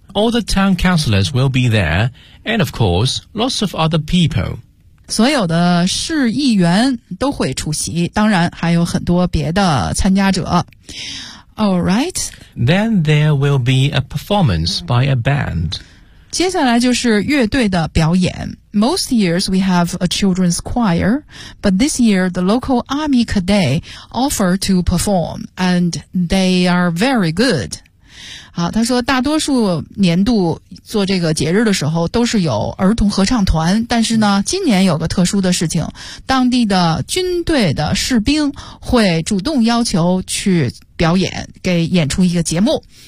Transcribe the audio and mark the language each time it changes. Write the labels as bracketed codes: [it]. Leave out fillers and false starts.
[en] All the town councillors will be there, and of course, lots of other people. [zh] 所有的市议员都会出席，当然还有很多别的参加者。 [en] All right. Then there will be a performance by a band. [zh] 接下来就是乐队的表演。 [en] Most years we have a children's choir, but this year the local army cadet offered to perform, and they are very good. [zh] 好，他说大多数年度做这个节日的时候都是有儿童合唱团，但是呢今年有个特殊的事情，当地的军队的士兵会主动要求去表演，给演出一个节目。